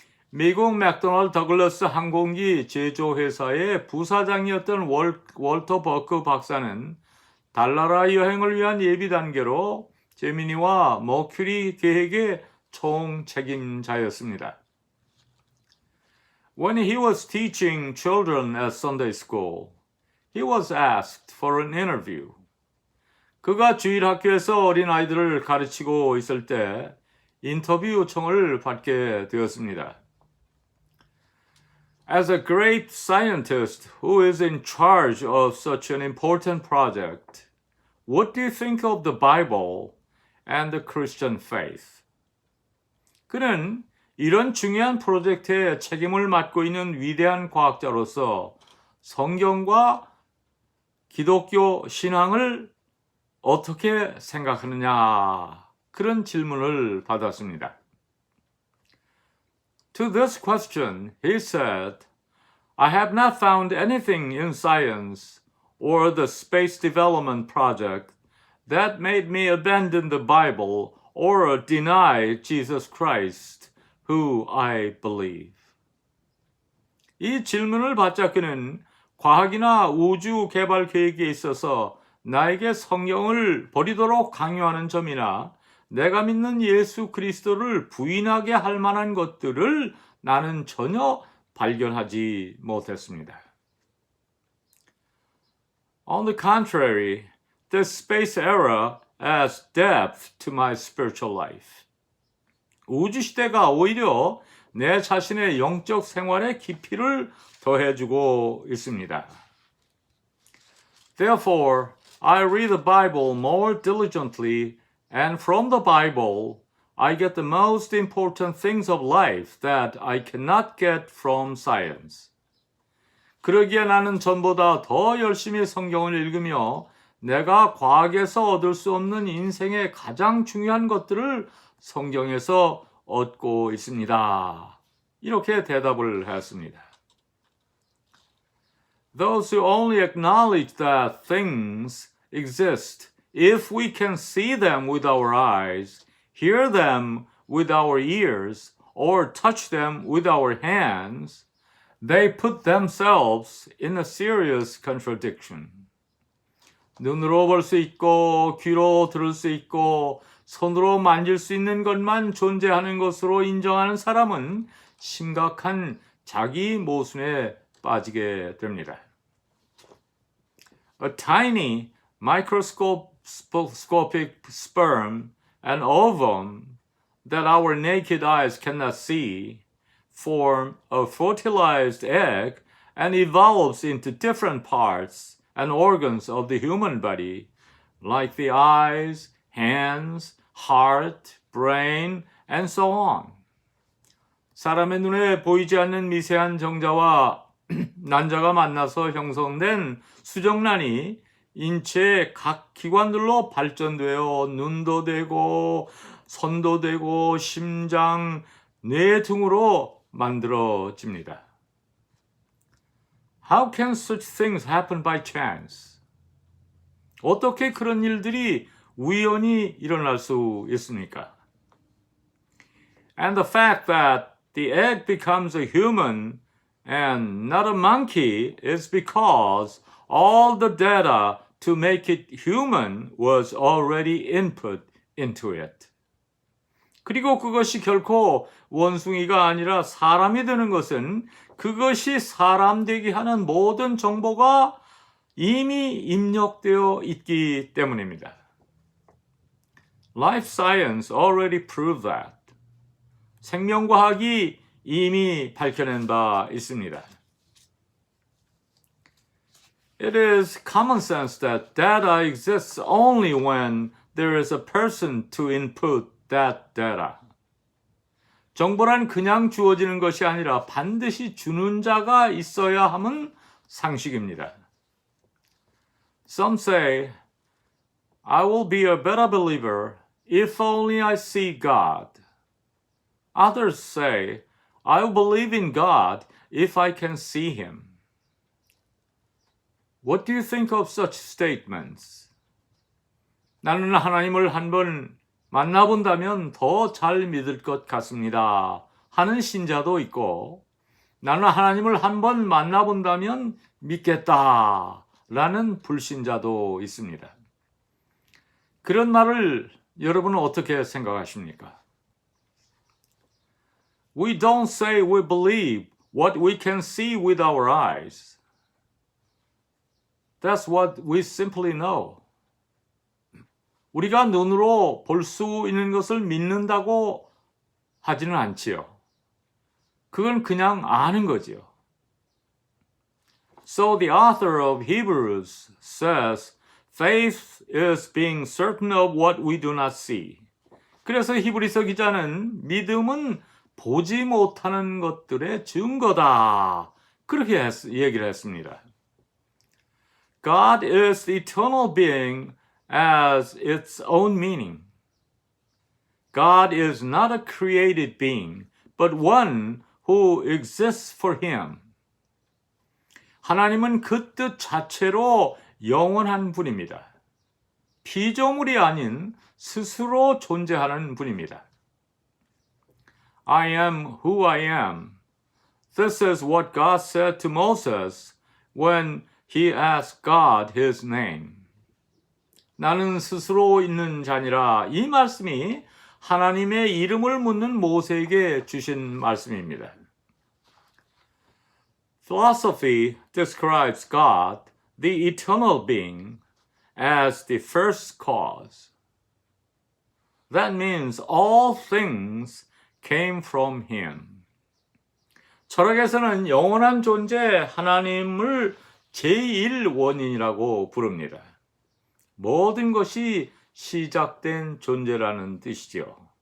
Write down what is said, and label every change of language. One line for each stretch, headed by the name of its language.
Korean: 미국 맥도널드 더글러스 항공기 제조회사의 부사장이었던 월터 버크 박사는 달나라 여행을 위한 예비 단계로 제미니와 머큐리 계획의 총책임자였습니다.
English: When he was teaching children at Sunday school, he was asked for an interview.
Korean: 그가 주일학교에서 어린아이들을 가르치고 있을 때 인터뷰 요청을 받게 되었습니다.
English: As a great scientist who is in charge of such an important project, what do you think of the Bible and the Christian faith?
Korean: 그는 이런 중요한 프로젝트에 책임을 맡고 있는 위대한 과학자로서 성경과 기독교 신앙을 어떻게 생각하느냐 그런 질문을 받았습니다.
English: To this question, he said, I have not found anything in science or the space development project that made me abandon the Bible or deny Jesus Christ, who I believe.
Korean: 이 질문을 받자 그는 과학이나 우주 개발 계획에 있어서 나에게 성경을 버리도록 강요하는 점이나 내가 믿는 예수 그리스도를 부인하게 할 만한 것들을 나는 전혀 발견하지 못했습니다.
English: On the contrary, the space era adds depth to my spiritual life.
Korean: 우주 시대가 오히려 내 자신의 영적 생활에 깊이를 더해주고 있습니다.
English: Therefore, I read the Bible more diligently, and from the Bible, I get the most important things of life that I cannot get from science.
Korean: 그러기에 나는 전보다 더 열심히 성경을 읽으며 내가 과학에서 얻을 수 없는 인생의 가장 중요한 것들을 성경에서 얻고 있습니다. 이렇게 대답을 했습니다.
English: Those who only acknowledge that things exist if we can see them with our eyes, hear them with our ears, or touch them with our hands, they put themselves in a serious contradiction.
Korean: 눈으로 볼 수 있고 귀로 들을 수 있고 손으로 만질 수 있는 것만 존재하는 것으로 인정하는 사람은 심각한 자기 모순에 빠지게 됩니다.
English: A tiny microscopic sperm and ovum that our naked eyes cannot see form a fertilized egg and evolves into different parts and organs of the human body, like the eyes, hands, heart, brain, and so on.
Korean: 사람의 눈에 보이지 않는 미세한 정자와 난자가 만나서 형성된 수정란이 인체의 각 기관들로 발전되어 눈도 되고 손도 되고 심장, 뇌 등으로 만들어집니다.
English: How can such things happen by chance?
Korean: 어떻게 그런 일들이 우연히 일어날 수 있습니까?
English: And the fact that the egg becomes a human and not a monkey is because all the data to make it human was already input into it.
Korean: 그리고 그것이 결코 원숭이가 아니라 사람이 되는 것은 그것이 사람 되게 하는 모든 정보가 이미 입력되어 있기 때문입니다.
English: Life science already proved that.
Korean: 생명과학이 이미 밝혀낸 바 있습니다.
English: It is common sense that data exists only when there is a person to input that data.
Korean: 정보란 그냥 주어지는 것이 아니라 반드시 주는 자가 있어야 함은 상식입니다.
English: Some say, I will be a better believer if only I see God. Others say, I will believe in God if I can see Him. What do you think of such statements?
Korean: 나는 하나님을 한번 만나본다면 더 잘 믿을 것 같습니다 하는 신자도 있고, 나는 하나님을 한번 만나본다면 믿겠다 라는 불신자도 있습니다. 그런 말을 여러분은 어떻게 생각하십니까?
English: We don't say we believe what we can see with our eyes. That's what we simply know.
Korean: 우리가 눈으로 볼 수 있는 것을 믿는다고 하지는 않지요. 그건 그냥 아는 거지요.
English: So the author of Hebrews says, faith is being certain of what we do not see.
Korean: 그래서 히브리서 기자는 믿음은 보지 못하는 것들의 증거다. 그렇게 얘기를 했습니다.
English: God is the eternal being as its own meaning. God is not a created being, but one who exists for Him.
Korean: 하나님은 그 뜻 자체로 영원한 분입니다. 피조물이 아닌 스스로 존재하는 분입니다.
English: I am who I am. This is what God said to Moses when he asked God his name.
Korean: 나는 스스로 있는 자니라. 이 말씀이 하나님의 이름을 묻는 모세에게 주신 말씀입니다.
English: Philosophy describes God, the eternal being, as the first cause. That means all things came from Him.
Korean: 철학에서는 영원한 존재 하나님을 제1 원인이라고 부릅니다. 모든 것이 시작된 존재라는 뜻이죠.